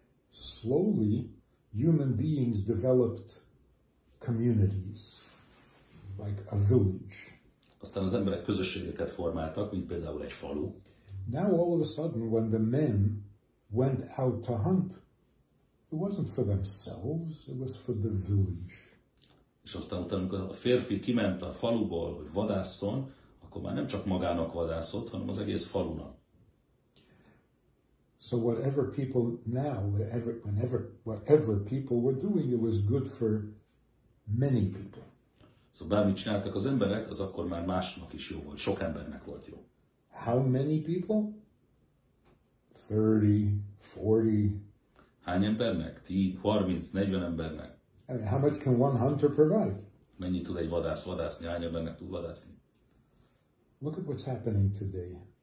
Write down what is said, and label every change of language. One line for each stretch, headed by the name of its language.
English: Slowly, human beings developed communities, like a village.
Hungarian: Aztán az emberek közösségeket formáltak, mint például egy falu.
English: Now all of a sudden, when the men went out to hunt, it wasn't for themselves, it was for the village.
Hungarian: És aztán utána, amikor a férfi kiment a faluból, hogy vadásszon, akkor már nem csak magának vadászott, hanem az egész falunak.
English: So whatever people now, whatever people were doing, it was good for many people.
Hungarian: Szóval bármit csináltak az emberek, az akkor már másnak is jó volt, sok embernek volt jó.
English: How many people? 30, 40.
Hungarian: Hány embernek? 10, 30, 40 embernek?
English: I mean, how much can one hunter provide?
Hungarian: Mennyit tud egy vadász vadászni? Hány embernek tud vadászni?
English: Look at what's happening today.